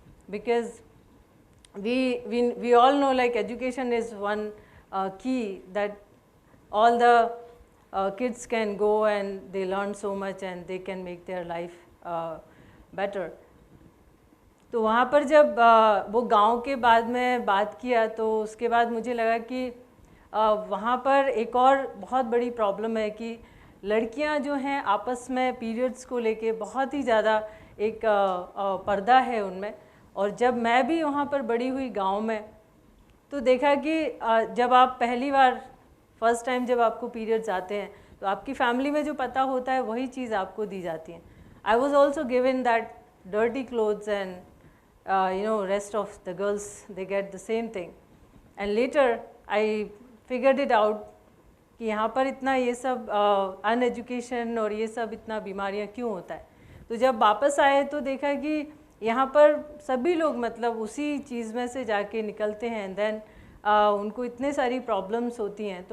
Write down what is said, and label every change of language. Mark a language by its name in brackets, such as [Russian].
[English] Because we all know like education is one key that all the kids can go and they learn so much and they can make their life better. [Hindi] तो वहाँ पर जब वो गांव के बाद में बात किया, तो उसके बाद मुझे लगा कि वहाँ पर एक और बहुत बड़ी प्रॉब्लम है कि लड़कियाँ जो हैं आपस में पीरियड्स को लेके बहुत ही ज़्यादा एक पर्दा है उनमें. और जब मैं भी वहाँ पर बड़ी हुई गांव में, तो देखा कि जब आप पहली बार फर्स्ट टाइम जब आपको पीरियड्स आते हैं, तो आपकी फैमिली में जो पता होता है वही चीज़ आपको दी जाती है. [English] I was also given that dirty clothes, and rest of the girls, they get the same thing. And later I figured it out [Hindi] कि यहाँ पर इतना ये सब अनएजुकेशन और ये सब इतना बीमारियाँ क्यों होता है. तो जब वापस आए तो देखा कि यहाँ पर सभी लोग मतलब उसी चीज़ में से जाके निकलते हैं, [English] and then [Hindi] उनको इतने सारी प्रॉब्लम्स होती हैं.